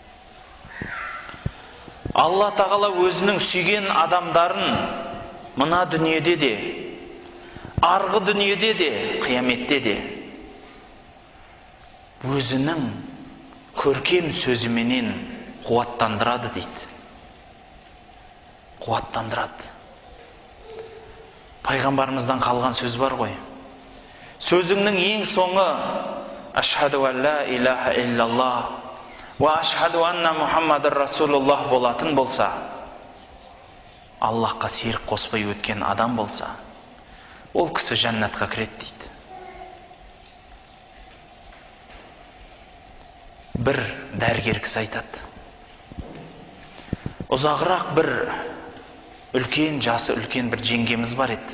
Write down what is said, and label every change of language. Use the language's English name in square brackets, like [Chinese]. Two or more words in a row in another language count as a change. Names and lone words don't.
[Kazakh] Алла тағала өзінің сүйген адамдарын мына дүниеде де, арғы дүниеде де, қияметте де өзінің көркем сөзіменен қуаттандырады дейді. Қуаттандырады. Пайғамбарымыздан қалған сөз бар ғой. Сөзіңнің ең соңы [Arabic] أشهد أن لا إله إلا الله وأشهد أن محمدا رسول الله [Kazakh] болатын болса, Аллахқа серік қоспай өткен адам болса, ол кісі жәннатқа кіреді дейді. Бір дәрігер кісі айтады. Ұзағырақ бір үлкен, жасы үлкен бір жеңгеміз бар еді.